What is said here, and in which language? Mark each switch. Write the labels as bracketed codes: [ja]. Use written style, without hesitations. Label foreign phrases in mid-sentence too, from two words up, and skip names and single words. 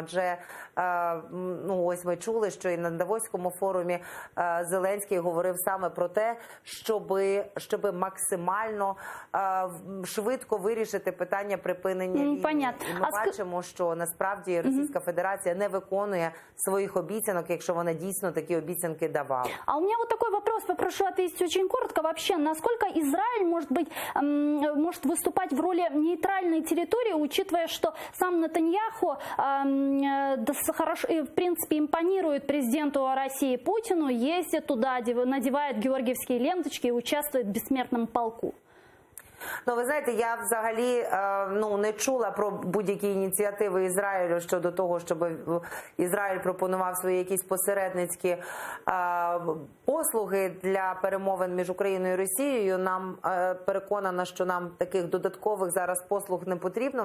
[uk] Адже, ось ми чули, що і на Давоському форумі Зеленський говорив саме про те, щоб максимально швидко вирішити питання припинення війни. [ru] Понятно. [uk] І ми бачимо, що насправді Російська Федерація не виконує своїх обіцянок, якщо вона дійсно такі обіцянки давала. [ru] А у меня вот такой вопрос, попрошу ответить очень коротко. Вообще, насколько Израиль может выступать в роли нейтральной территории, учитывая, что сам Нетаньяху в принципе импонирует президенту России Путину, ездит туда, надевает георгиевские ленточки и участвует в бессмертном полку? [uk] Ну, ви знаєте, я взагалі не чула про будь-які ініціативи Ізраїлю щодо того, щоб Ізраїль пропонував свої якісь посередницькі послуги для перемовин між Україною і Росією. Нам переконано, що нам таких додаткових зараз послуг не потрібно.